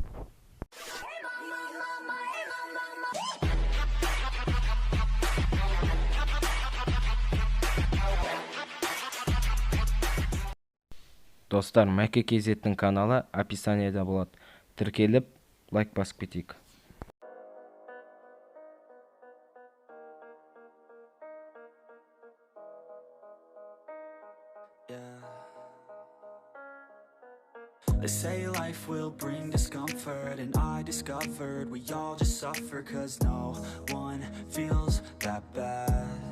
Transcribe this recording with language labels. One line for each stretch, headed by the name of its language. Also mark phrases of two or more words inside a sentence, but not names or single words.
Kazakh: Достар, МАКЕ КЗ-тің каналы описаниеда болады. Тіркеліп, лайк басып кетейік.
English: They say life will bring discomfort, and I discovered we all just suffer, 'cause no one feels that bad.